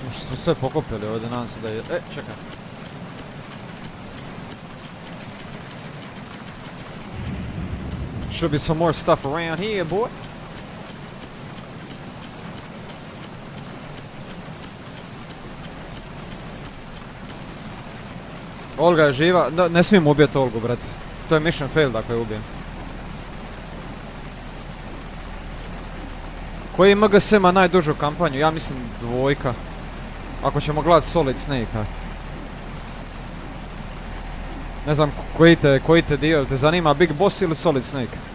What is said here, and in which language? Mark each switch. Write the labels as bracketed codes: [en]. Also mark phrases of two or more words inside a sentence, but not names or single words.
[hr] smo sve pokupili ovdje, nadam se da je... čekaj. [en] Should be some more stuff around here, boy. [hr] Olga je živa, ne smijem ubijeti Olgu, brate. To je [en] mission failed [hr] ako je ubijem. Koji MGS ima najdužu kampanju? Ja mislim 2. Ako ćemo gledati Solid Snake. Ne znam koji te dio, te zanima Big Boss ili Solid Snake?